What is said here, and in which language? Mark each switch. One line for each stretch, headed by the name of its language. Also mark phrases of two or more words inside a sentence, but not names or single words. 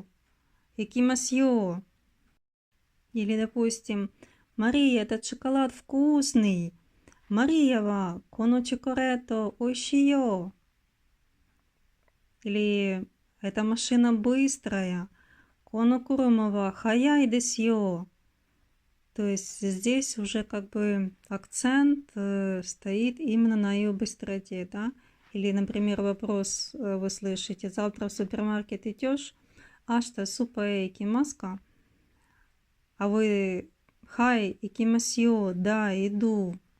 Japanese: Икимасьё».
Russian: Или, допустим, «Мария, этот шоколад вкусный.
Japanese: マリアはこのチョコレートおいしいよ».
Russian: Или «эта машина быстрая.
Japanese: この車は速いでしょう».
Russian: То есть здесь уже как бы акцент стоит именно на ее быстроте, да? Или, например, вопрос вы слышите: «Завтра в супермаркет идешь?
Japanese: 明日スーパー行きますか?»
Russian: А вы
Japanese: «はい、行きましょう»,
Russian: «да, иду».